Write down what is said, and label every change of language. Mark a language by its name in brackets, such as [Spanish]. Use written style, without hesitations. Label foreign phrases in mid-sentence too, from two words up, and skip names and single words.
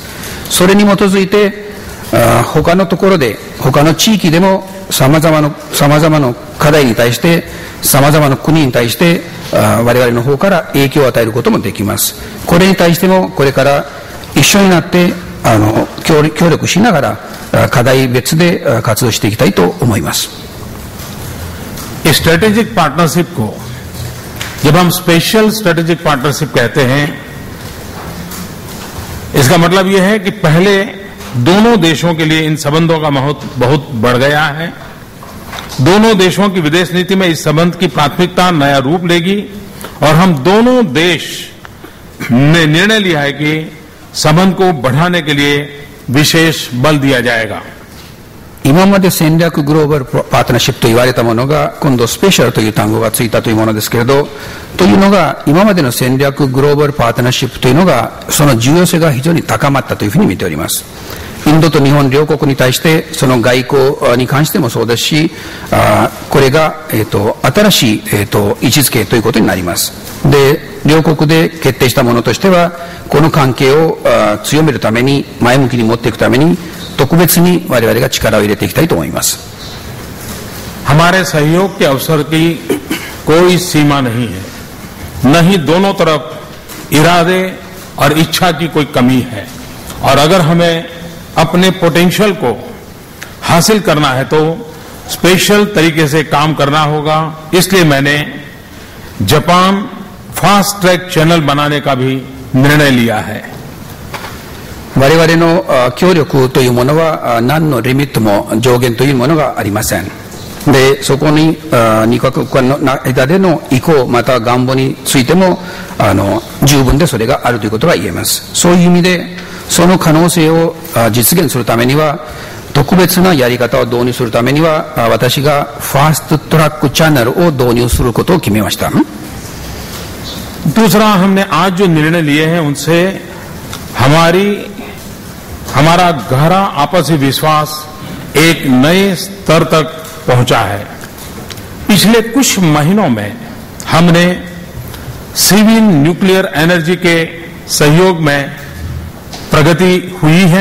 [Japanese] それに基づいて他のところで、他の地域でも様々な課題に対して、様々な国に対して我々の方から影響を与えることもできます。これに対してもこれから一緒になって協力しながら課題別で活動していきたいと思います。 [English] strategic partnership [Hindi] को जब हम [English] special strategic partnership [Hindi] कहते हैं, इसका मतलब यह है कि पहले दोनों देशों के लिए इन संबंधों का महत्व बहुत बढ़ गया है। दोनों देशों की विदेश नीति में इस संबंध की प्राथमिकता नया रूप लेगी और हम दोनों देश ने निर्णय लिया है कि संबंध को बढ़ाने के लिए विशेष बल दिया जाएगा। [Japanese] 今まで戦略グローバルパートナーシップと言われたものが今度スペシャルという単語がついたというものですけれど、というのが今までの戦略グローバルパートナーシップというのがその重要性が非常に高まったというふうに見ております。インドと日本両国に対してその外交に関してもそうですし、これが、新しい、位置づけということになります。で、両国で決定したものとしてはこの関係を強めるために、前向きに持っていくために特別に我々が力を入れていきたいと思います。 [Hindi] हमारे सहयोग के अवसर की कोई सीमा नहीं है, न ही दोनों तरफ इरादे और इच्छा की कोई कमी है। और अगर हमें अपने पोटेंशियल को हासिल करना है तो स्पेशल तरीके से काम करना होगा। इसलिए मैंने जापान [English] fast track channel [Hindi] बनाने का भी निर्णय लिया है। [Japanese] 我々の協力というものは何のリミットも上限というものがありません。で、そこに2カ国間の間での意向また願望についても十分でそれがあるということが言えます。そういう意味でその可能性を実現するためには特別なやり方を導入するためには私がファーストトラックチャンネルを導入することを決めました。 [Hindi] दूसरा, हमने आज जो निर्णय लिए हैं उनसे हमारा गहरा आपसी विश्वास एक नए स्तर तक पहुंचा है। पिछले कुछ महीनों में हमने [English] civil nuclear energy [Hindi] के सहयोग में प्रगति हुई है।